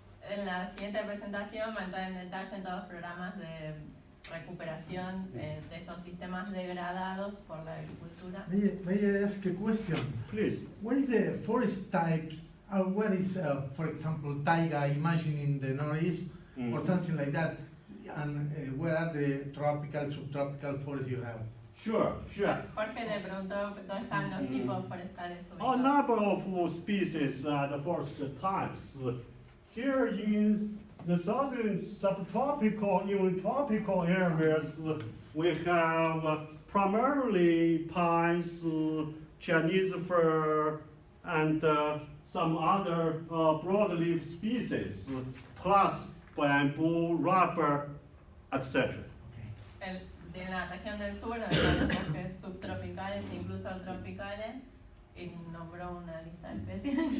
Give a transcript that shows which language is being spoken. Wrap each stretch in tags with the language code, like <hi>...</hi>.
<es>En la siguiente presentación va a entrar en detalle en todos los programas de recuperación de esos sistemas degradados por la agricultura.</es> <en>May I ask a question? Please. What is the forest types? What is, for example, taiga, imagine in the northeast or something like that? And where are the tropical, subtropical forests you have? Sure.</en> <es>Jorge le preguntó ya en los tipos forestales</es> <en>A</en> <es>ubicados.</es> <en>number of species and forest types. Here in the southern subtropical, even tropical areas, we have primarily pines, Chinese fir, and some other broadleaf species, plus bamboo, rubber, etc.</en> <es>En la región del sur están los bosques subtropicales e incluso tropicales, y nombró una lista de especies.</es>